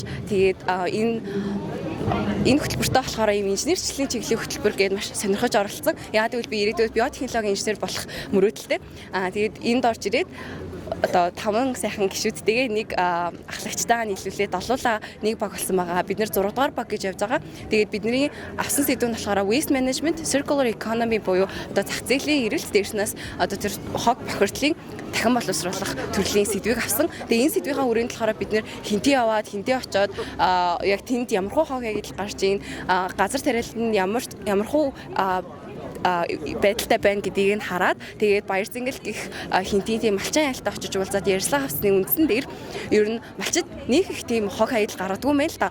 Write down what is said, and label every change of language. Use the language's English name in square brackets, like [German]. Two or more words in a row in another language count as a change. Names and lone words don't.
[Mongolian] Тэгээд энэ хөтөлбөртөө болохоор ийм инженерчлэлийн чиглэлийн хөтөлбөр гэдээ маш сонирхож оролцсон. Яг тэгвэл би ирээдүйд биотехнологийн инженер болох мөрөөдөлтэй. Тэгээд энд орж ирээд одоо 5 сайхан гишүүдтэйгээ нэг ахлагчтайгаа нийлүүлээд олуулаа нэг баг болсон байгаа. Бид нэр 6 дугаар баг гэж явж байгаа. Тэгээд бидний авсан сэдв нь болохоор [English] waste management, circular economy [Mongolian] буюу одоо зах зээлийн эрэлт дээрснээс одоо тэр хог бохирдлын дахин боловсруулах төрлийн сэдвийг авсан. Тэгээд энэ сэдвийн хүрээнд болохоор бид нэр хинтээ яваад хинтээ очоод яг тэнд ямархуу хог яг гарч ийн газар тариалт нь ямархуу байдалтай байна гэдгийг нь хараад тэгээд Баяр Зэнгэл гих хинтийн тийм малчин айлтаа очиж уулзаад ярьслаа авсны үндсэн дээр ер нь малчид нэг их тийм хог хаягдл гаргадгүй мэй л да.